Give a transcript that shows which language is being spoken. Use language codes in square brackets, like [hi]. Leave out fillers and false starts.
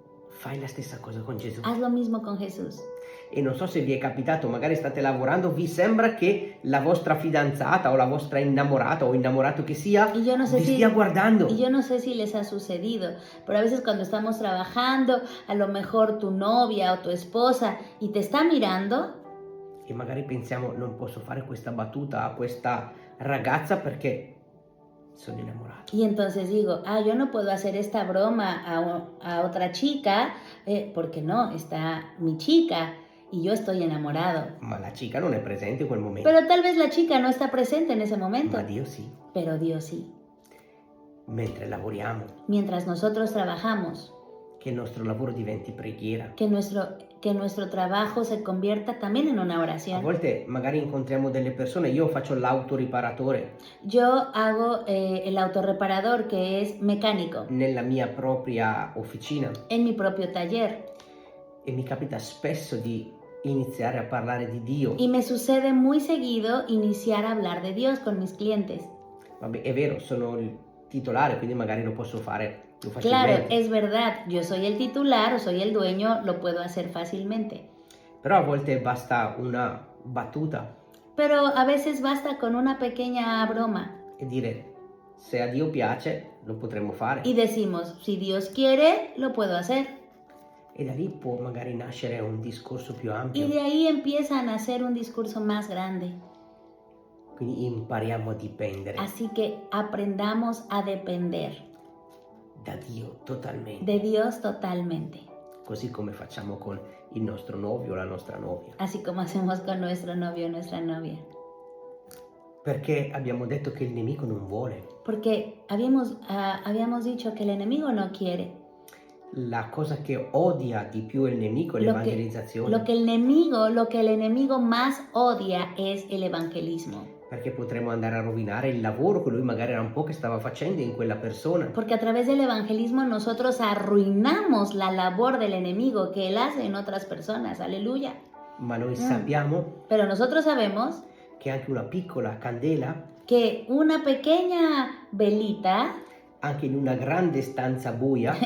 [it] fai la stessa cosa con Gesù. [es] haz lo mismo con Jesús. [it] E non so se vi è capitato, magari state lavorando, vi sembra che la vostra fidanzata o la vostra innamorata o innamorato che sia [es] Y yo no sé [it] vi [es] si [it] stia guardando. [es] Y yo no sé si les ha sucedido, pero a veces cuando estamos trabajando, a lo mejor tu novia o tu esposa y te está mirando [it] E magari pensiamo non posso fare questa battuta a questa ragazza perché sono innamorato. [es] y entonces digo, yo no puedo hacer esta broma a otra chica, porque no, está mi chica y yo estoy enamorado. [it] Ma la chica non è presente in quel momento. [es] Pero tal vez la chica no está presente en ese momento, [it] Ma Dio sì. [es] pero Dios sí. [it] Mentre lavoriamo, [es] Mientras nosotros trabajamos, [it] che il nostro lavoro diventi preghiera, [es] que nuestro que nuestro trabajo se convierta también en una [it] A [es] oración. [it] volte magari incontriamo delle persone, io faccio l'autoriparatore [es] Yo hago el autorreparador, que es mecánico, [it] nella mia propria officina [es] en mi propio taller. [it] e mi capita spesso di iniziare a parlare di Dio. [es] Y me sucede muy seguido iniciar a hablar de Dios con mis clientes. [it] Vabbè, è vero, sono il titolare, quindi magari lo posso fare più [es] Claro, [it] facilmente. [es] es verdad, yo soy el titular o soy el dueño, lo puedo hacer fácilmente. [it] Però a volte basta una battuta [es] Pero a veces basta con una pequeña broma [it] e dire se a Dio piace lo potremmo fare. [es] y decimos, si Dios quiere, lo puedo hacer. [it] E da lì può magari nascere un discorso più [es] Y [it] ampio. [es] de ahí empiezan a hacer un discurso más grande. [it] Quindi impariamo a dipendere [es] Así que aprendamos a depender [it] da Dio totalmente, [es] de Dios totalmente, [it] così come facciamo con il nostro novio o la nostra novia. [es] así como hacemos con nuestro novio o nuestra novia. [it] Perché abbiamo detto che il nemico non vuole. [es] Porque habíamos dicho que el enemigo no quiere. [it] La cosa che odia di più il nemico è [es] Lo [it] l'evangelizzazione. [es] Lo que el enemigo más odia es el evangelismo. [it] Perché potremmo andare a rovinare il lavoro che lui magari era un po' che stava facendo in quella persona. [es] Porque a través del evangelismo nosotros arruinamos la labor del enemigo que él hace en otras personas. Aleluya. [it] Ma noi sappiamo [es] Pero nosotros sabemos [it] che anche una piccola candela, [es] que una pequeña velita [it] anche in una grande stanza buia,